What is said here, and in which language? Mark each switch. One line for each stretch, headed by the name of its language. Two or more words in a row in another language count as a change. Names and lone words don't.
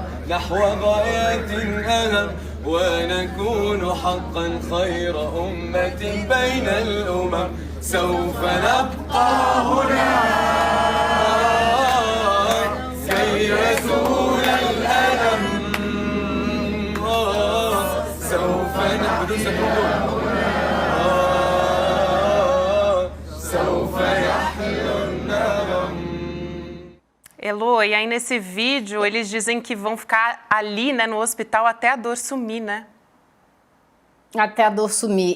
Arabic: نحو غايات أهم ونكون حقا خير أمة بين الأمم سوف نبقى هنا كي يزول الألم سوف نحن
Portuguese: Elô, e aí nesse vídeo eles dizem que vão ficar ali, né, no hospital até a dor sumir, né? Até a dor sumir.